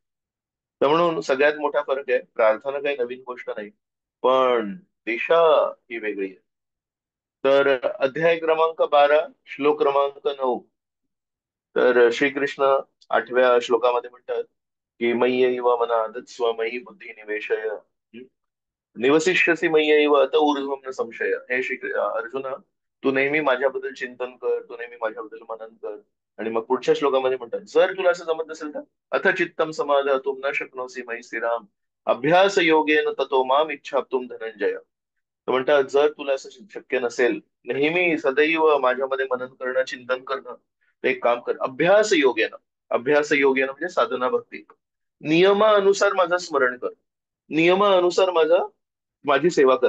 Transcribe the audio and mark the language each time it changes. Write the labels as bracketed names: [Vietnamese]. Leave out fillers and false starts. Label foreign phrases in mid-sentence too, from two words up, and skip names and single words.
[Marathi] तर म्हणून सगळ्यात मोठा फरक आहे, प्रार्थना काही नवीन गोष्ट नाही, पण दिशा ही वेगळी आहे. तर अध्याय क्रमांक 12 श्लोक क्रमांक 9. तर श्रीकृष्ण 8व्या श्लोकामध्ये म्हणतात की [Sanskrit] मय्यैव मनाधत्स्व मयी बुद्धी निवेशय निवसिष्यसि मय्यैव अत ऊर्ध्वं न संशय. [Marathi] हे अर्जुना, तू नेहमी माझ्याबद्दल चिंतन कर, तू नेहमी माझ्याबद्दल मनन कर. आणि मग पुढच्या श्लोकामध्ये म्हणतात जर तुला असं जमत नसेल तर [Sanskrit] अथ चित्तम समाधातुं न शक्नोसि मयि स्थिराम अभ्यास योगेन ततो माम इच्छाप्तुम धनंजय. [Marathi] तर म्हणतात जर तुला असं शक्य नसेल नेहमी सदैव माझ्यामध्ये मनन करणं, चिंतन करणं, तर एक काम कर, [Sanskrit] अभ्यास योगेन. अभ्यास योगेन [Marathi] म्हणजे साधना भक्ती. नियमानुसार माझं स्मरण कर. नियमानुसार माझी सेवा कर.